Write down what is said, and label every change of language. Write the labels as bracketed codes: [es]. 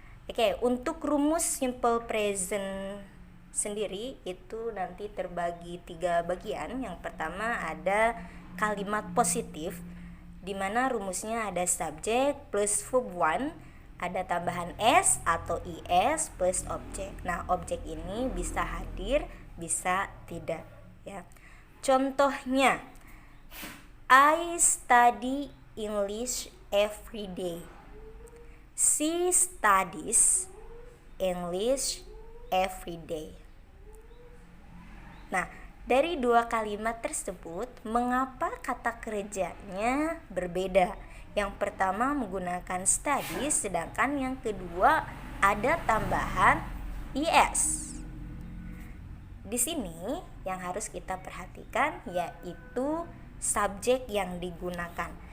[id] Oke, untuk rumus simple present sendiri itu nanti terbagi 3 bagian. Yang pertama ada kalimat positif, di mana rumusnya ada subjek plus verb 1, ada tambahan s atau is plus objek. Nah, objek ini bisa hadir, bisa tidak, ya. [en] Contohnya, I study English every day. She studies English every day. [id] Nah, dari 2 kalimat tersebut, mengapa kata kerjanya berbeda? Yang pertama menggunakan study, sedangkan yang kedua ada tambahan is. Di sini yang harus kita perhatikan yaitu subjek yang digunakan.